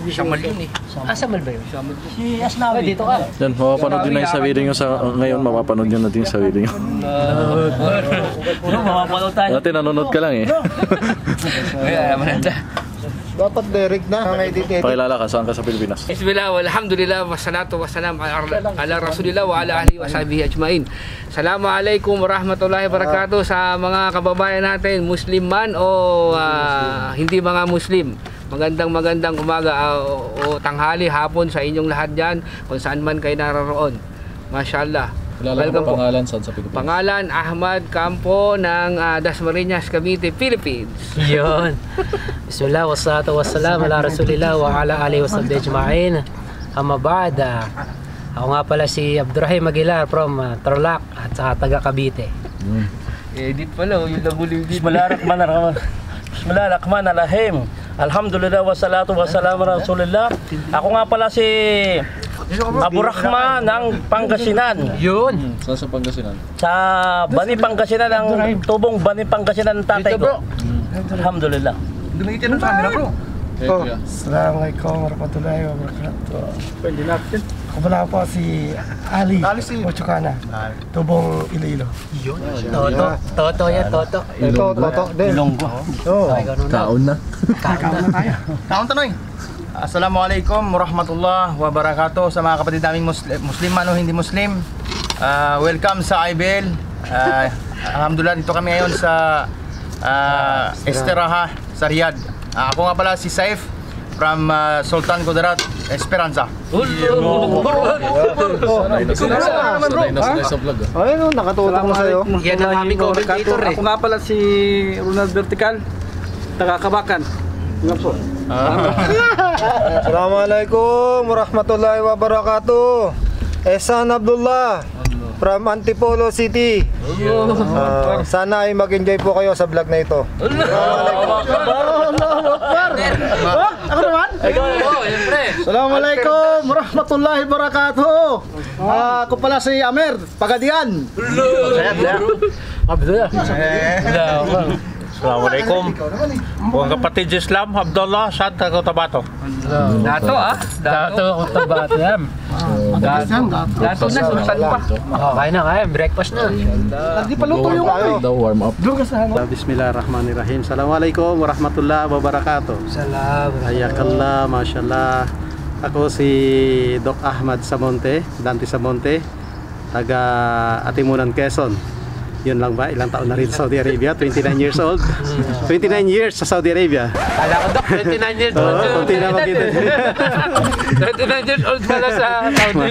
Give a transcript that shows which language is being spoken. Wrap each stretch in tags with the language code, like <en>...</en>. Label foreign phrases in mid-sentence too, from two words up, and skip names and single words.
<tl>Samal yun eh. Samal ba yun? Si Asnawi. Dito ka. Yan, mapapanood din na yung sarili nyo ngayon, mapapanood nyo natin yung sarili nyo. Mapapanood tayo. Dati nanonood ka lang eh. dapat direct na ang edit. Pakilala ka, saan ka sa Pilipinas?</tl> <ar>بسم الله والحمد لله والصلاة والسلام على رسول الله وعلى آله وصحبه أجمعين. السلام عليكم ورحمة الله وبركاته</ar> <tl>sa mga kababayan natin, Muslim man o hindi mga Muslim. Magandang umaga o tanghali, hapon sa inyong lahat dyan, kung saan man kayo naroroon. Mashallah. Welcome po. Pangalan saan sa Pilipinas? Pangalan, Ahmad Campo ng Dasmariñas, Cavite, Philippines. Yun.</tl> <ar>بسم الله والصلاة والسلام على رسول الله وعلى آله وصحبه أجمعين. أما بعد.</ar> <tl>Ako nga pala si Abdurrahim Aguilar from Tarlac at saka taga Cavite. Edit pala, yung labuling dito.</tl> <ar>بسم الله الرحمن الرحيم الحمد لله والصلاة والسلام على رسول الله.</ar> <tl>Ako nga pala si Abu Rahma ng Pangasinan. Yun. Saan sa Pangasinan? Sa Bani Pangasinan, ang tubong Bani Pangasinan ng tatay ko. Alhamdulillah. Dumitin ng</tl> <en>camera bro.</en> <ar>السلام عليكم ورحمة الله وبركاته.</ar> <tl>Ako pala po si Ali Mochokana, tubong Iloilo. Toto yan, Toto. Toto din. Ilonggo.</tl> <hil>Kaon na. Kaon tanoy.</hil> <ar>السلام عليكم ورحمة الله وبركاته</ar> <tl>sa mga kapatid naming Muslim man o hindi Muslim. Welcome sa IBL. Alhamdulillah, dito kami ngayon sa Esteraha sa Riyadh. Ako nga pala si Saif from Sultan Kudarat, Esperanza. Sanay na sa vlog. Ayun, nakatutok na sa'yo. Yan ang aming commentator eh. Ako nga pala si Ronald Vertical, taga Kabakan.</tl> <ar>السلام عليكم ورحمة الله وبركاته.</ar> <tl>Ehsan Abdullah from Antipolo City. Sana ay mag-enjoy po kayo sa vlog na ito. Ako naman?</tl> <ar>السلام عليكم ورحمة الله وبركاته.</ar> <tl>Ako pala si Amer Pagadian. Assalamualaikum. Buong kapatid Islam, Abdullah, Santa Cotabato. Dato Cotabato yan. Dato na, sultan pa. Kaya na, breakfast na. Hindi pa luto yung ano. Warm up.</tl> <ar>بسم الله الرحمن الرحيم السلام عليكم ورحمة الله وبركاته.</ar> <tl>Salam.</tl> <ar>حياك الله ما شاء الله.</ar> <tl>Ako si Doc Ahmad Samonte, Dante Samonte, taga Atimunan, Quezon. Yun lang ba? Ilang taon na rin sa Saudi Arabia?</tl> <en>29 years old. 29 years sa Saudi Arabia.</en> <tl>Kala ko, Dok,</tl> <en>29 years old.</en> <tl>Oo, kunti na makita.</tl> <en>29 years old</en> <tl>pala sa Saudi.</tl>